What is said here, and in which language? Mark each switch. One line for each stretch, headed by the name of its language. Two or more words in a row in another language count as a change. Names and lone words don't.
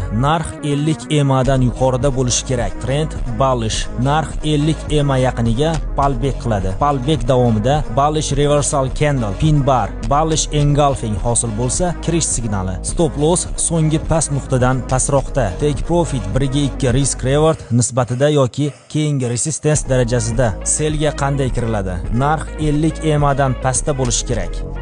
Uzbek: Narx 50 EMA dan yuqorida bo'lishi kerak.
English: Trend bullish.
Uzbek: Narx 50 EMA yaqiniga fallback qiladi. Fallback davomida
English: bullish reversal candle, pin bar, bullish engulfing
Uzbek: hosil bo'lsa, kirish signali.
English: Stop loss
Uzbek: so'nggi past nuqtadan pastroqda.
English: Take profit
Uzbek: 1/2
English: risk reward
Uzbek: nisbatida yoki keyingi resistance darajasida. Sellga qanday kiriladi? Narx 50 EMA dan pastda bo'lishi kerak.